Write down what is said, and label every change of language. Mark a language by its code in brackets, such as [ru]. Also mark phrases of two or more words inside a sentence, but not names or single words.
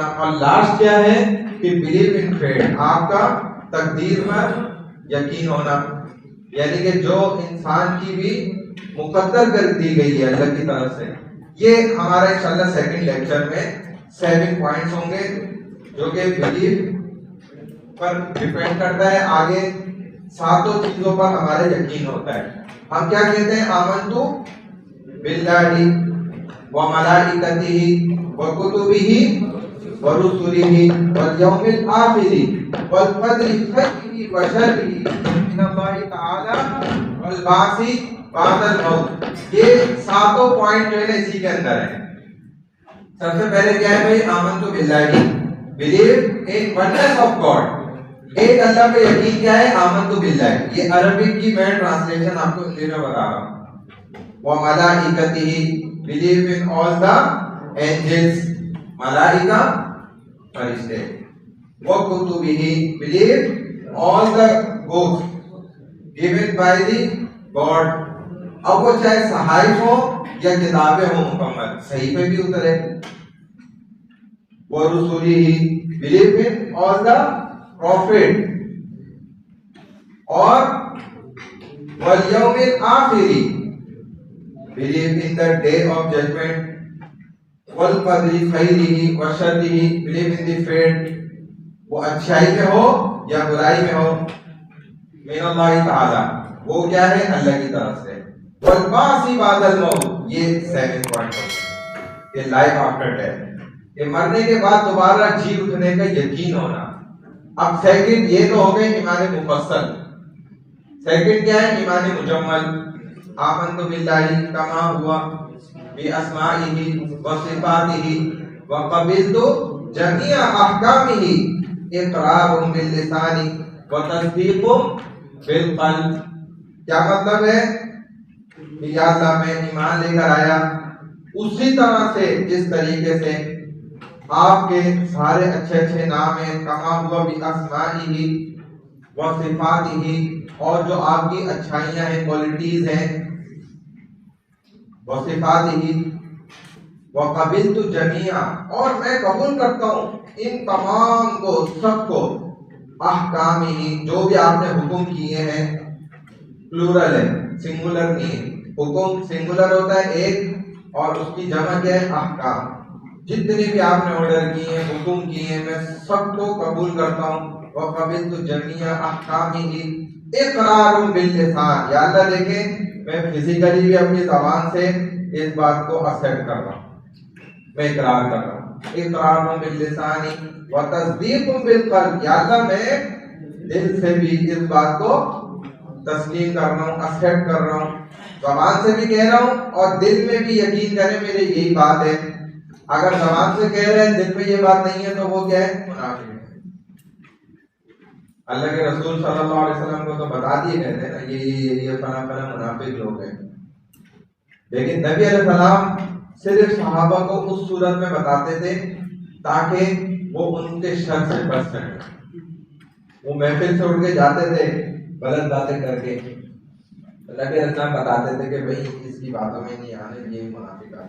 [hi] और लास्ट क्या है कि [en] believe in fate, [hi] आपका तकदीर पर यकीन होना, यानी कि जो इंसान की भी मुकद्दर कर दी गई है अल्लाह की तरफ से। ये हमारा इंशाल्लाह [en] second lecture [hi] में 7 पॉइंट्स होंगे जो कि बिलीव पर डिपेंड करता है। आगे 7 चीजों पर हमारा यकीन होता है। हम क्या कहते हैं? [ar] آمنت بالله وملائكته وكتبه ورسله واليوم الآخر والقدر خيره وشره من الله تعالى والبعث بعد الموت. [hi] ये 7 पॉइंट जो है ना इसी के अंदर है। सबसे पहले क्या है भाई? [ar] آمنت بالله, [en] believe in oneness of God, [hi] एक अल्लाह पे यकीन। क्या है? [ar] آمنت بالله, [hi] ये अरबिक की मैं ट्रांसलेशन आपको हिंदी में बता रहा हूँ। [ar] وملائكته, [en] believe in all the angels, [hi] मलाइका फरिश्ते। [ar] وكتبه, [en] believe all the books given by the God. [hi] अब वो चाहे सहाइफ हो या किताबें हो मुकम्मल, सही पे भी उतरे। [ar] ورسله, [en] believe in all the prophet, [ar] और واليوم الآخر, [en] believe in the day of judgement, [ar] والقدر خيره وشره, [en] believe in the fate, [hi] वो अच्छाई में हो या बुराई में हो, [ar] من الله تعالى, [hi] वो क्या है? अल्लाह की तरफ से। [ar] والبعث بعد الموت, ये 7 पॉइंट है। [hi] ये [en] life after death, [hi] ये मरने के बाद दोबारा जी उठने का यकीन होना। अब सेकंड ये तो हो गए ईमान मुफस्सल। [ar] सेकंड क्या है? ईमान मुजम्मल। آمنت بالله كما هو بأسمائه وصفاته وقبلت جميع أحكامه إقرار باللسان وتصديق بالقلب. [hi] क्या मतलब है? कि या अल्लाह, मैं ईमान लेकर आया उसी तरह से जिस तरीके से आपके सारे अच्छे अच्छे नाम हैं, [ar] كما هو بأسمائه وصفاته, [hi] और जो आपकी अच्छाइयां हैं, क्वालिटीज हैं, [ar] وصفاته وقبلت جميع, [hi] और मैं कबूल करता हूँ इन तमाम को, सबको, अहकामिही, जो भी आपने हुक्म किए हैं, प्लूरल है, सिंगुलर नहीं है। हुक्म सिंगुलर होता है एक, और उसकी जमा क्या है, अहकाम। जितने भी आपने ऑर्डर किए हैं, हुक्म किए हैं, मैं सबको कबूल करता हूँ। [ar] وقبلت جميع أحكامه إقرار باللسان, [hi] या अल्लाह देखें मैं फिजिकली भी अपनी ज़बान से इस बात को एक्सेप्ट कर रहा हूँ, मैं इकरार कर रहा हूँ। [ar] إقرار باللسان وتصديق بالقلب, [hi] या अल्लाह मैं दिल से भी इस बात को तस्लीम कर रहा हूँ, एक्सेप्ट कर रहा हूँ, ज़बान से भी कह रहा हूँ और दिल में भी यकीन करें मेरी यही बात है। अगर ज़बान से कह रहे हैं दिल में ये बात नहीं है तो वो क्या है, मुनाफिक है। अल्लाह के रसूल [ar] صلى الله عليه وسلم [hi] को तो बता दिए गए थे ना, ये फला फला मुनाफिक लोग हैं, लेकिन नबी अलैहिस्सलाम सिर्फ सहाबा को उस सूरत में बताते थे ताकि वो उनके शर से बच सके। वो महफिल से उठ के जाते थे गलत बातें करके, नबी अलैहिस्सलाम बताते थे कि भाई इसकी बातों में नहीं आने, ये मुनाफिक है।